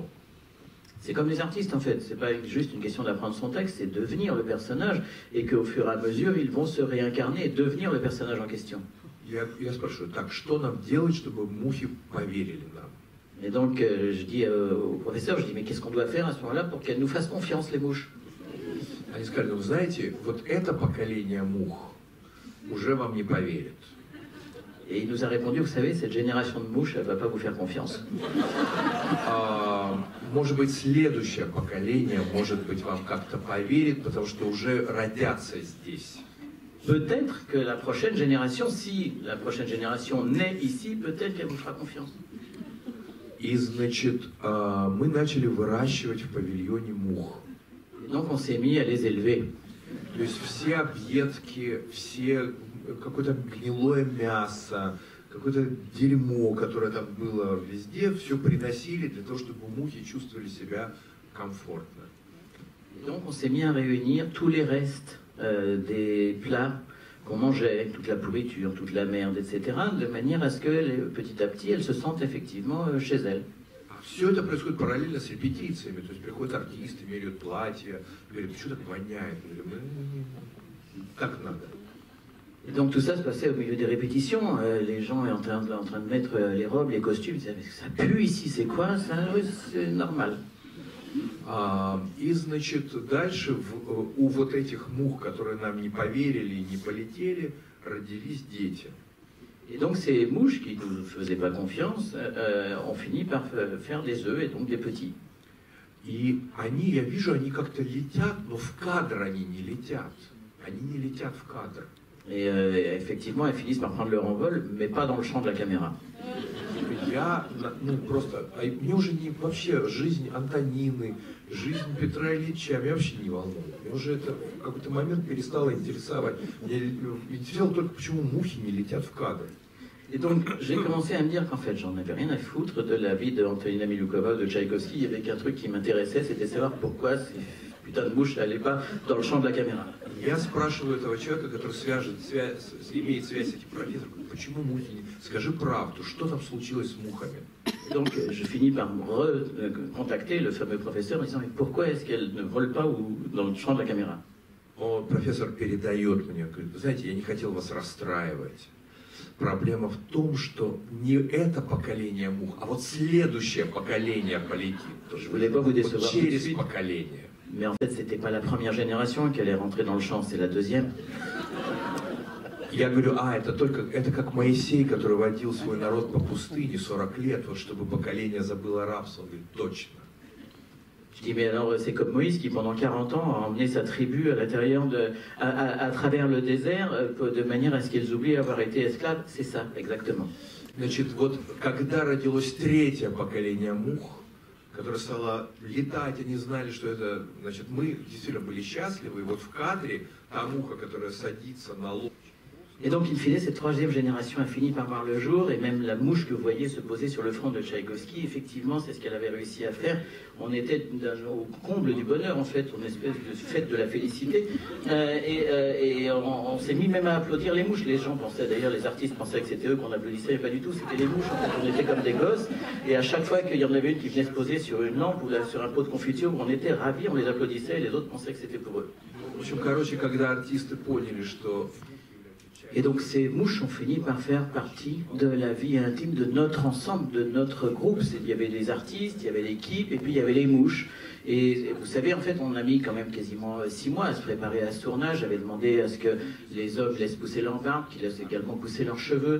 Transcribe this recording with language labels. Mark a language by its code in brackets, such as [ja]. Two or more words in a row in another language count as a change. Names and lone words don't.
[fr] C'est comme les artistes en fait, c'est pas juste une question d'apprendre son texte, c'est devenir le personnage et qu'au fur et à mesure ils vont se réincarner et devenir le personnage en question. [ru] Я спрашиваю, так что нам делать, чтобы мухи поверили нам? [fr] Et donc je dis au professeur, je dis mais qu'est-ce qu'on doit faire à ce moment-là pour qu'elles nous fassent confiance les mouches? [ru] Они сказали, ну знаете, вот это поколение мух уже вам не поверит. [fr] Et il nous a répondu, vous savez, cette génération de mouches, elle va pas vous faire confiance. [ru] Может быть, следующее поколение, может быть, вам как-то поверит, потому что уже родятся здесь. [fr] Peut-être que la prochaine génération, si la prochaine génération naît ici, peut-être qu'elle vous fera confiance. [ru] И, значит, мы начали выращивать в павильоне мух. [fr] Et donc on s'est mis à les élever. [ru] То есть все объедки, все какое-то гнилое мясо, какое-то дерьмо, которое там было везде, все приносили для того, чтобы мухи чувствовали себя комфортно. [fr] Et donc on s'est mis à réunir tous les restes des plats qu'on mangeait, toute la pourriture, toute la merde, etc., de manière à ce que petit à petit elles se sentent effectivement chez elles. [ru] Все это происходит параллельно с репетициями, то есть приходят артисты, меряют платья, говорят, что так воняет? Так надо. [fr] Et donc tout ça se passait au milieu des répétitions, les gens en train de mettre les robes, les costumes, ils disaient, ça pue ici, c'est quoi ça? Oui, c'est normal. [ru] И, значит, дальше у вот этих мух, которые нам не поверили и не полетели, родились дети. [fr] Et donc ces mouches qui ne nous faisaient pas confiance ont fini par faire des œufs et donc des petits. [ru] И они, я вижу, они как-то летят, но в кадр они не летят. Они не летят в кадр. [fr] Et effectivement, elles finissent par prendre leur envol, mais pas dans le champ de la caméra. [ru] Мне уже вообще жизнь Антонины, жизнь Петра Ильича меня вообще не волнует. Мне уже это в какой-то момент перестало интересовать. Меня интересовало только, почему мухи не lетят в кадр. [fr] Et donc, j'ai commencé à me dire qu'en fait, j'en avais rien à foutre de la vie d'Antonina Miloukova, de Tchaïkovski. Il y avait qu'un truc qui m'intéressait, c'était savoir pourquoi ces putains de mouches n'allaient pas dans le champ de la caméra. [ru] Я спрашиваю этого человека, который имеет связь с этим профессором, почему мухи не... Скажи правду, что там случилось с мухами? [fr] Donc, je finis par me recontacter le fameux professeur en disant, mais pourquoi est-ce qu'elles ne volent pas dans le champ de la caméra? [ru] Профессор передает мне, говорит, вы знаете, я не хотел вас расстраивать. Проблема в том, что не это поколение мух, а вот следующее поколение полетит. Вот через поколение. [fr] Mais en fait, c'était pas la première génération qui allait rentrer dans le champ, c'est la deuxième. [ru] Я говорю, это как Моисей, который водил свой народ по пустыне 40 лет, вот чтобы поколение забыло рабство. Он говорит, точно. [fr] Je dis, mais alors c'est comme Moïse qui pendant 40 ans a emmené sa tribu à l'intérieur à travers le désert de manière à ce qu'ils oublient avoir été esclaves. C'est ça, exactement. [ru] Значит, вот когда родилось третье поколение мух, которое стало летать, они знали, что это, значит, мы действительно были счастливы, и вот в кадре та муха, которая садится на лоб. [fr] Et donc, in fine, cette troisième génération a fini par voir le jour, et même la mouche que vous voyez se poser sur le front de Tchaïkovski, effectivement, c'est ce qu'elle avait réussi à faire. On était au comble du bonheur, en fait, une espèce de fête de la félicité, et on s'est mis même à applaudir les mouches. Les gens pensaient, d'ailleurs, les artistes pensaient que c'était eux qu'on applaudissait, mais pas du tout, c'était les mouches. En fait, on était comme des gosses, et à chaque fois qu'il y en avait une qui venait se poser sur une lampe ou sur un pot de confiture, on était ravis, on les applaudissait, et les autres pensaient que c'était pour eux. [ru] В общем, короче, когда артисты поняли, что [fr] Et donc ces mouches ont fini par faire partie de la vie intime de notre ensemble, de notre groupe. Il y avait les artistes, il y avait l'équipe, et puis il y avait les mouches. Et vous savez, en fait, on a mis quand même quasiment 6 mois à se préparer à ce tournage. J'avais demandé à ce que les hommes laissent pousser leur barbe, qu'ils laissent également pousser leurs cheveux.